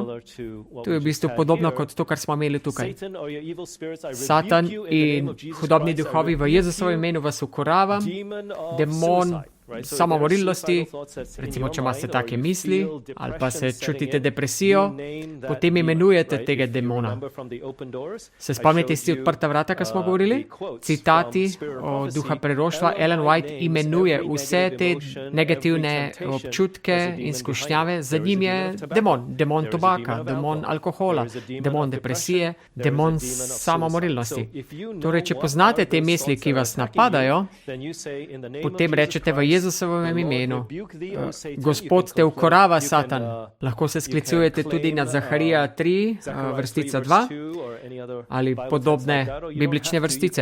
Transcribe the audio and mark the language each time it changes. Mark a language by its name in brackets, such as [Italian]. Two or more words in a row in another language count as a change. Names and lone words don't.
[Slovenian] To je v bistvu podobno kot to, kar smo imeli tukaj. Satan in hudobni duhovi v Jezusovem imenu vas ukoravam, demon samomorilnosti, recimo, če imate take misli, ali pa se čutite depresijo, potem imenujete tega demona. Se spomnite iz odprta vrata, ko smo govorili? Citati o duha preroštva. Ellen White imenuje vse te negativne občutke in skušnjave. Za njim je demon. Demon tobaka, demon alkohola, demon depresije, demon samomorilnosti. Torej, če poznate te misli, ki vas napadajo, potem rečete v Jezusovem imenu, Gospod te ukorava, Satan. Lahko se sklicujete tudi na Zaharija 3, vrstica 2, ali podobne biblične vrstice.